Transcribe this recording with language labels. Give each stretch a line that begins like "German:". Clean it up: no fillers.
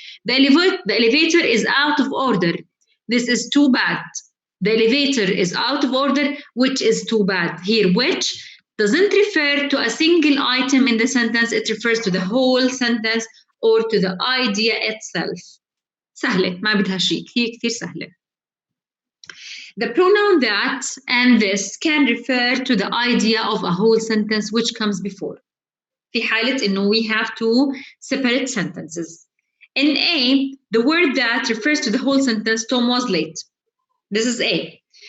English: The elevator is out of order. This is too bad. The elevator is out of order, which is too bad. Here, which doesn't refer to a single item in the sentence. It refers to the whole sentence or to the idea itself.
Arabic: سهلة، ما بدها شيء، هي كثير سهلة.
English: The pronoun that and this can refer to the idea of a whole sentence which comes before.
Arabic: في حالة إنه
English: we have two separate sentences. In A, the word that refers to the whole sentence, Tom was late. This is A.